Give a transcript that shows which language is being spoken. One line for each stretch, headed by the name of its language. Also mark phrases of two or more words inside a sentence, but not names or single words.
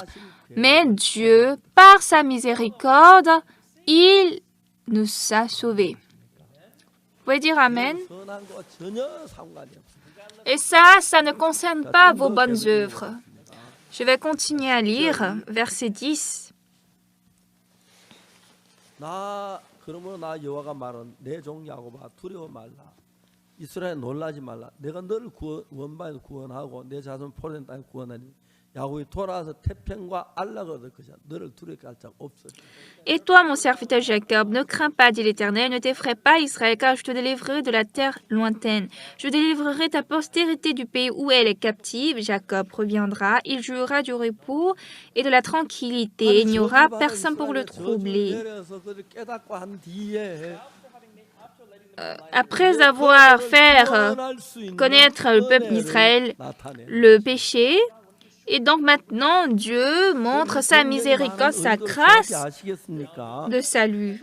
French: Mais Dieu, par sa miséricorde, il nous a sauvés. Vous pouvez dire Amen?
Korean: 선한 거 전혀 상관이 없습니다.
French: Et ça ne concerne pas vos bonnes œuvres. Je vais continuer à lire verset 10.
Korean: 그러므로 나 여호와가 말한 내 종 야곱아 두려워 말라. 이스라엘 놀라지 말라. 내가 너를 원방에서 구원하고 내 자손 포로된 땅에 구원하니 야곱이 돌아와서 태평과 안락을 얻을 것이야. 너를 두렵게 할 자가 없으리.
French: Et toi, mon serviteur Jacob, ne crains pas, dit l'Éternel, ne t'effraie pas, Israël, car je te délivrerai de la terre lointaine. Je délivrerai ta postérité du pays où elle est captive. Jacob reviendra, il jouira du repos et de la tranquillité. Il n'y aura personne pour le troubler. Après avoir fait connaître le peuple d'Israël le péché, et donc maintenant, Dieu montre sa miséricorde, sa grâce de salut.